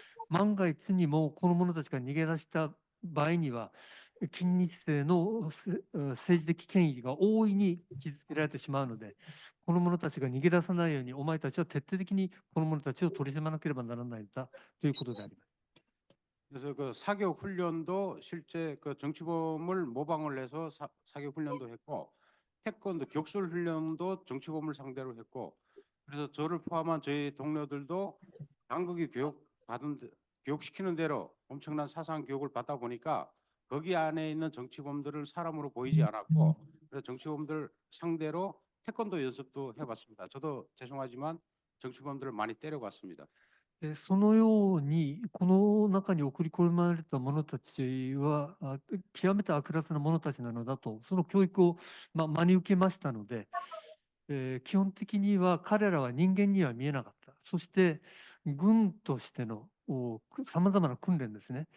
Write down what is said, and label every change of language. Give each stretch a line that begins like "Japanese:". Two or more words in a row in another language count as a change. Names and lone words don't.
Japanese: 万が一にもこの者たちが逃げ出した場合には、近日性の政治的権威が大いに傷つけられてしまうので、この者たちが逃げ出さないように、お前たちは徹底的にこの者たちを取り締まらなければならないんだということであります。
Korean: 그래서 그 사격 훈련도 실제 그 정치범을 모방을 해서 사격 훈련도 했고, 태권도 격술 훈련도 정치범을 상대로 했고, 그래서 저를 포함한 저희 동료들도 당국이 교육시키는 대로 엄청난 사상 교육을 받다 보니까 거기 안에 있는 정치범들을 사람으로 보이지 않았고, 그래서 정치범들 상대로 태권도 연습도 해봤습니다. 저도 죄송하지만 정치범들을 많이 때려봤습니다.
Japanese: そのように、この中に送り込まれた者たちは、極めて悪辣な者たちなのだと、その教育を、真に受けましたので、基本的には彼らは人間には見えなかった。そして、軍としてのさまざまな訓練ですね。